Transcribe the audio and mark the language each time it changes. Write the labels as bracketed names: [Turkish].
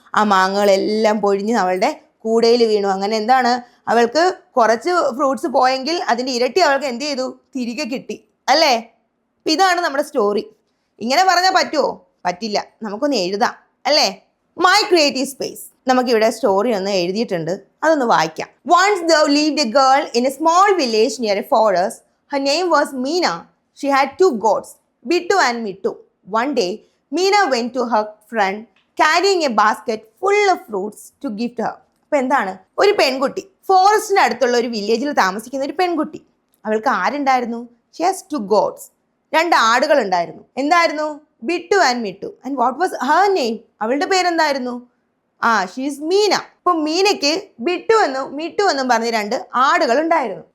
[Malayalam] ആ മാങ്ങകളെല്ലാം പൊഴിഞ്ഞ് അവളുടെ കൂടയിൽ വീണു. അങ്ങനെ എന്താണ്, അവൾക്ക് കുറച്ച് ഫ്രൂട്ട്സ് പോയെങ്കിൽ അതിൻ്റെ ഇരട്ടി അവൾക്ക് എന്ത് ചെയ്തു? തിരികെ കിട്ടി അല്ലേ? അപ്പം ഇതാണ് നമ്മുടെ സ്റ്റോറി. ഇങ്ങനെ പറഞ്ഞാൽ പറ്റുമോ? പറ്റില്ല. നമുക്കൊന്ന് എഴുതാം അല്ലേ? My creative space. നമുക്കിവിടെ സ്റ്റോറി ഒന്ന് എഴുതിയിട്ടുണ്ട്, അതൊന്ന് വായിക്കാം. [English] Once there lived a girl in a small village near a forest. Her name was Meena. She had 2 goats, Bittu and Mittu. One day, Meena went to her friend carrying a basket full of fruits to give to her. [Malayalam] അപ്പം എന്താണ്? ഒരു പെൺകുട്ടി, ഫോറസ്റ്റിന് അടുത്തുള്ള ഒരു വില്ലേജിൽ താമസിക്കുന്ന ഒരു പെൺകുട്ടി. അവൾക്ക് ആരുണ്ടായിരുന്നു? [English] She has 2 goats. [Malayalam] 2 ആടുകൾ ഉണ്ടായിരുന്നു. എന്തായിരുന്നു? Bittu and Mittu. [English] And what was her name? [Malayalam] അവളുടെ പേരെന്തായിരുന്നു? [English] She is Meena. [Malayalam] അപ്പം മീനയ്ക്ക് ബിട്ടു എന്നും മിട്ടു എന്നും പറഞ്ഞ് 2 ആടുകൾ ഉണ്ടായിരുന്നു.